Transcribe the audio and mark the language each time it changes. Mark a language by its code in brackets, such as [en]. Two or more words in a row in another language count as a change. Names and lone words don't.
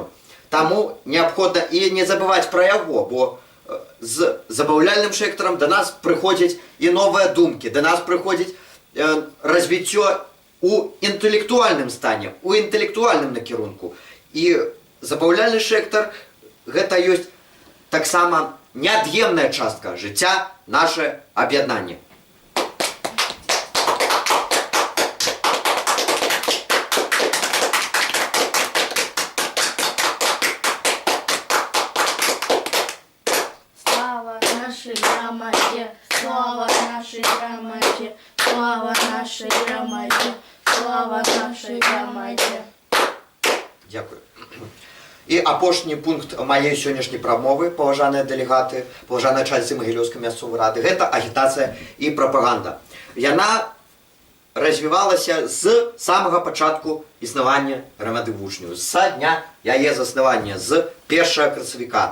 [be] Таму неабходна і не забываць пра яго, бо з забаўляльным сектарам да нас прыходзяць і новыя думкі, да нас прыходзіць развіццё у інтэлектуальным стане, у інтэлектуальным накірунку. І забаўляльны сектар гэта ёсць таксама неад'емная частка жыцця наше аб'яднанне. [ru] Слава нашей громаде, слава нашей громаде, слава нашей громаде, слава нашей громаде. Дякую. [be] І апошні пункт маёй сённяшняй прамовы, паважаныя дэлегаты, паважаныя чальцы Магілёўскай мясцовай рады, гэта агітацыя і прапаганда. Яна развівалася з самага пачатку існавання грамады вучняў, з дня яе заснавання, з 1 красавіка.